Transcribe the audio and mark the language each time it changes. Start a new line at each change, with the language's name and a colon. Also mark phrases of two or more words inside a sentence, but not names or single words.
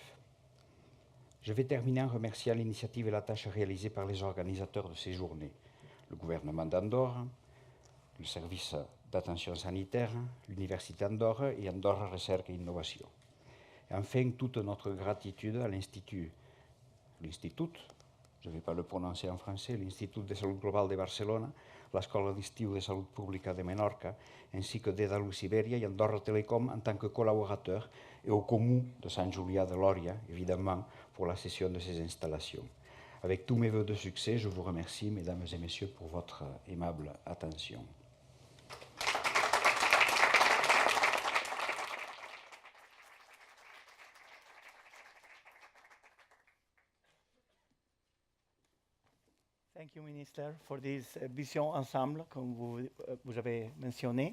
French: Je vais terminer en remerciant l'initiative et la tâche réalisée par les organisateurs de ces journées, le gouvernement d'Andorre, le service d'attention sanitaire, l'Université Andorre et Andorra Research et Innovation. Et enfin, toute notre gratitude à l'Institut, je ne vais pas le prononcer en français, l'Institut de Salut Global de Barcelona, l'Escola d'Estiu de Salut Pública de Menorca, ainsi que d'Edalus Iberia et Andorra Telecom en tant que collaborateurs, et au Comú de Sant Julià de Lòria, évidemment, pour la cession de ces installations. Avec tous mes vœux de succès, je vous remercie, mesdames et messieurs, pour votre aimable attention.
English: Thank you, Minister, for this vision
French: ensemble, comme vous avez mentionné.